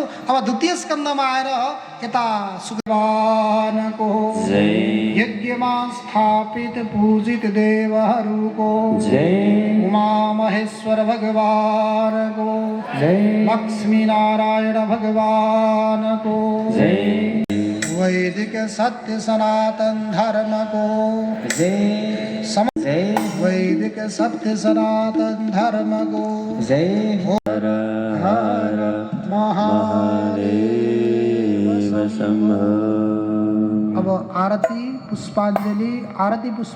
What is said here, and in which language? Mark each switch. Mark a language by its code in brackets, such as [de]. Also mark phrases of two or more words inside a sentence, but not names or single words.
[ne] अब द्वितीय स्कन्दमा आएर यता सुखवानको यज्ञमा स्थापित पूजित देवहरूको उमा महेश्वर भगवानको लक्ष्मी नारायण भगवानको वैदिक सत्य सनातन धर्म को वैदिक सत्य सनातन धर्म को जय हर हर महादेव शंभो। अब आरती पुष्पांजलि। आरती